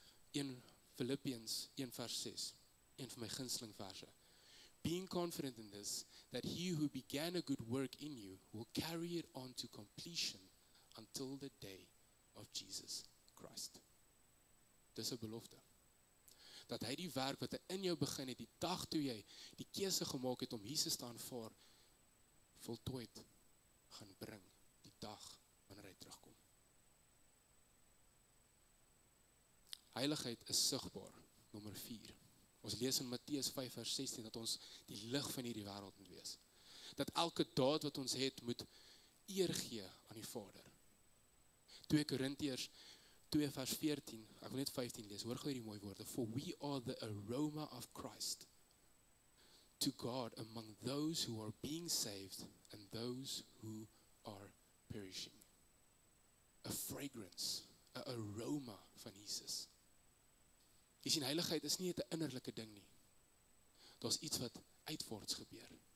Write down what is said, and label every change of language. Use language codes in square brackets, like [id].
[af] 1 Philippians 1 vers 6, een van my gunsteling verse. [en] Being confident in this, that he who began a good work in you will carry it on to completion until the day of Jesus Christ. [af] Dis 'n belofte. Dat hy die werk wat hy in jou begin het, die dag toe jy die keuse gemaak het om Jesus te aanvaar, voltooid gaan bring, die dag wanneer hy terugkom. Heiligheid is sigbaar, nommer 4. Ons lees in Matteus 5 vers 16 dat ons die lig van hierdie wêreld moet wees. Dat elke daad wat ons het, moet eer gee aan die Vader. 2 Korintiërs 2 vers 14, ek wil net 15 lees, hoor gou hierdie mooi woorde. [en] For we are the aroma of Christ to God among those who are being saved and those who are perishing. A fragrance, a aroma van Jesus. [af] Jy sien, heiligheid is nie 'n innerlike ding nie. Daar's iets wat uitwaarts gebeur.